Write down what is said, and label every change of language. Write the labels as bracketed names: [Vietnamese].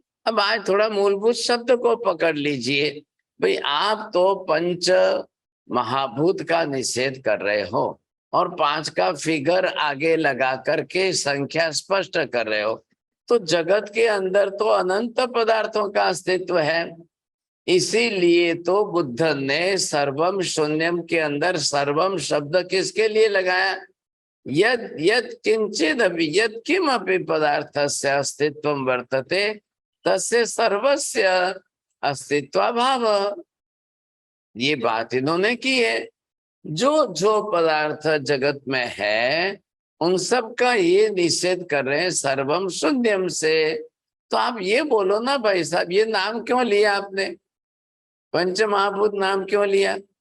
[Hindi] अब आज थोड़ा मूलभूत शब्द को पकड़ लीजिए। भाई आप तो पंच महाभूत का निषेध कर रहे हो और पांच का फिगर आगे लगा करके संख्या स्पष्ट कर रहे हो, तो जगत के अंदर तो अनंत पदार्थों का अस्तित्व है। इसीलिए तो बुद्ध ने सर्वम शून्यम के अंदर सर्वम शब्द किसके लिए लगाया? [Sanskrit] यद यद किंचिद अभी यद किमपि पदार्थस्य अस्तित्वं वर्तते तस्य सर्वस्य अस्तित्वाभाव। [Hindi] ये बात इन्होंने की है। जो पदार्थ जगत में है उन सब का ये निषेध कर रहे हैं सर्वम शून्यम से। तो आप ये बोलो ना भाई साहब, ये नाम क्यों लिया आपने? पंच महाभूत नाम क्यों लिया?